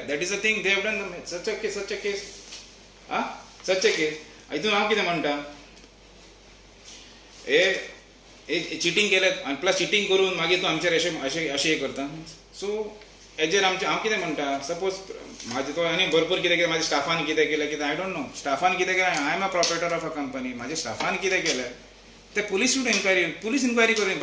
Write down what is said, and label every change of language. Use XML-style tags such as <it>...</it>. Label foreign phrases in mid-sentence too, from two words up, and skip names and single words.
<en>That is a thing they have done such a case. Such a case.</en> <kok>हितून हांव कितें म्हणटा, चिटींग केलें आनी</kok> <en>plus cheating</en> <kok>करून मागीर तूं आमचेर अशें हें करता. सो हेजेर हांव कितें म्हणटा, सपोज म्हाजे तो आनी भरपूर कितें केलें, म्हाज्या स्टाफान कितें केलें, कितें</kok> <en>I don't know.</en> <kok>स्टाफान कितें केलें,</kok> <en>I am a proprietor of a company,</en> <kok>म्हाज्या स्टाफान कितें केलें ते</kok> <en>police inquiry</en> <kok>करून.</kok>